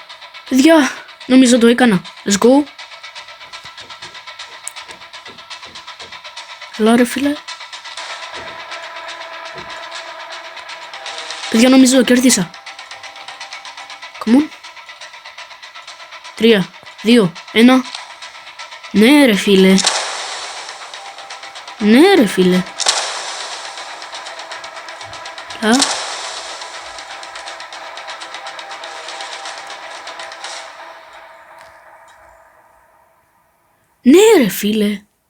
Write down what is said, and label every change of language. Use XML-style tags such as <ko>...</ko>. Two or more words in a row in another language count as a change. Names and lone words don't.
<el>Παιδιά, νομίζω το έκανα.</el> <en>Let's go.</en> <el>Έλα ρε φίλε. Παιδιά, νομίζω κέρδισα.</el> <en>Come on. 3, 2, 1.</en> <el>Ναι ρε φίλε. Ναι ρε φίλε. Α. Ναι ρε φίλε.</el>